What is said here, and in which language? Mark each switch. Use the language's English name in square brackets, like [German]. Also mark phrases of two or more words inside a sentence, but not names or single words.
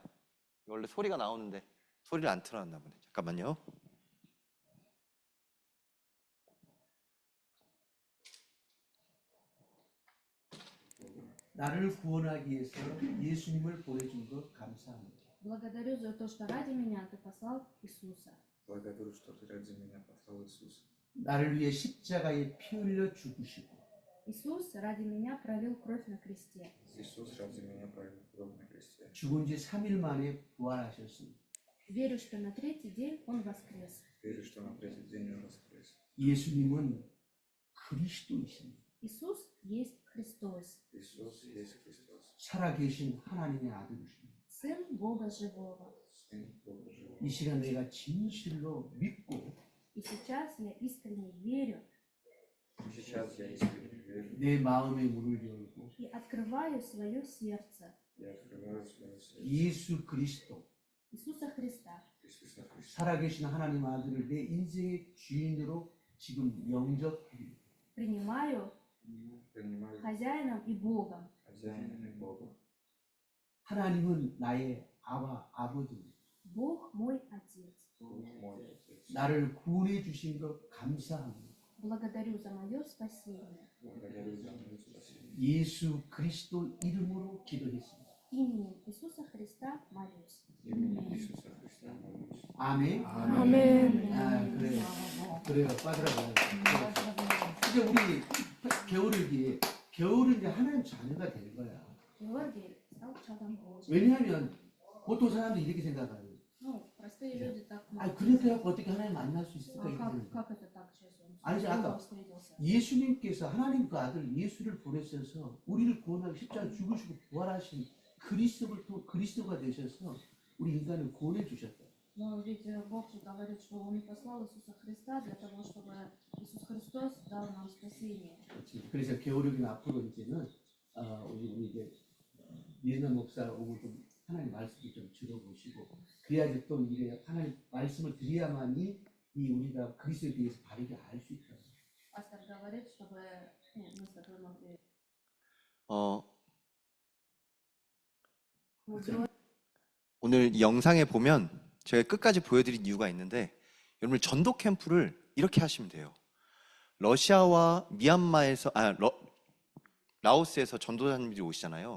[Korean] 원래 소리가 나오는데 소리를 안 틀어놨나 보네. 잠깐만요. 나를 구원하기 위해서 예수님을 보내준 것 감사합니다. [Russian] Благодарю за то, что ради меня ты послал Иисуса. Благодарю, что ты ради меня послал Иисуса. [Korean] 나를 위해 십자가에 피 흘려 죽으시고 [Russian] Иисус ради меня пролил кровь на кресте. Иисус ради меня пролил кровь на кресте. [Korean] 죽은 지 3일 만에 부활하셨습니다. [Russian] Верю, что на третий день Он воскрес. Верю, что на третий день Он воскрес. [Korean] 예수님은 그리스도이십니다. [Russian] Иисус есть Христос, Иисус есть Христос, [Korean] 살아계신 하나님의 아들이십니다. [Russian] Сын Бога Живого. Сын Бога Живого. [Korean] 이 시간 내가 진실로 믿고 [Russian] И сейчас я искренне верю Сейчас я искренне верю [Korean] 내 마음의 문을 열고 [Russian] и открываю свое сердце и открываю свое сердце [Korean] 예수 그리스도 [Russian] Иисуса Христа. Иисуса Христа. [Korean] 살아계신 하나님 아들을 내 인생의 주인으로 지금 영접합니다. [Russian] Принимаю Принимаю хозяином и Богом. хозяином и Богом. [Korean] 하나님은 나의 아버지입니다. [Russian] Бог мой Отец. Бог мой Отец. [Korean] 나를 구원해 주신 것 감사합니다. [Russian] Благодарю за мое спасение. Благодарю за мое спасение. [Korean] 예수 그리스도 이름으로 기도했습니다. [Russian] Именем Иисуса Христа молюсь. Именем Иисуса Христа молюсь. [Korean] 아멘. 아멘. 그래요. 빠져나가요. 이제 우리 겨울은 이제 하나님 자녀가 된 거야. [Russian] Георгий стал чадом Божьим. [Korean] 왜냐하면 보통 사람들이 이렇게 생각하는. [Russian] Ну, простые люди так [Korean] 아, [Russian] могут. [Korean] 그렇게 해서 어떻게 하나님 만날 수 있을까? [Russian] А [Korean] 이렇게 하는 거야. [Russian] как это так сейчас он [Korean] 아니지, [Russian] с Богом [Korean] 아까 [Russian] встретился? [Korean] 예수님께서 하나님 그 아들 예수를 보내셔서 우리를 구원하기 십자가 죽으시고 부활하신 그리스도가 되셔서 우리 인간을 구원해 주셨다. [Russian] Но ведь Бог же говорит, что Он послал Иисуса Христа для того, чтобы Иисус Христос дал нам спасение. [Korean] 그렇지. 그래서 겨울이긴 앞으로 이제는 우리 이제 예나 목사 오고 좀 하나님 말씀을 좀 들어보시고 그래야지 또 이제 하나님 말씀을 드려야만이 이 우리가 그리스도에 대해서 바르게 알 수 있다. Пастор говорит, чтобы мы с тобой могли. 오늘 이 영상에 보면 제가 끝까지 보여드린 이유가 있는데 여러분 전도 캠프를 이렇게 하시면 돼요. 러시아와 미얀마에서 라오스에서 전도사님들이 오시잖아요.